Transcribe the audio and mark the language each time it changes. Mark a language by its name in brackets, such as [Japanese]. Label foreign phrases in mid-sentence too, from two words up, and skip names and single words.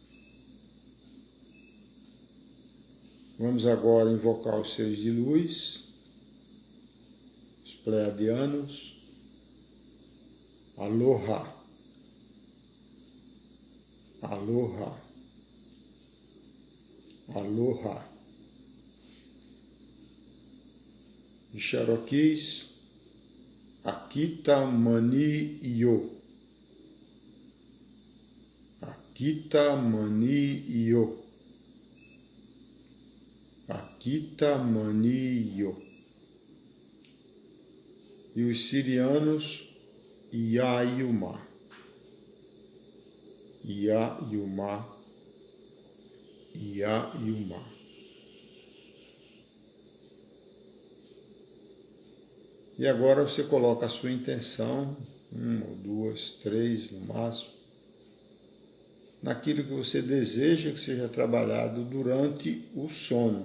[Portuguese] Vamos agora invocar os seres de luz, os pleiadianos. [Hawaiian] Aloha, aloha, aloha. [Portuguese] E Cherokees, Akita Mani Yo, Akita Mani Yo, Akita Mani Yo. E os sirianos, Yayuma, Yayuma, Yayuma. E agora você coloca a sua intenção, 1 ou 2, 3 no máximo, naquilo que você deseja que seja trabalhado durante o sono.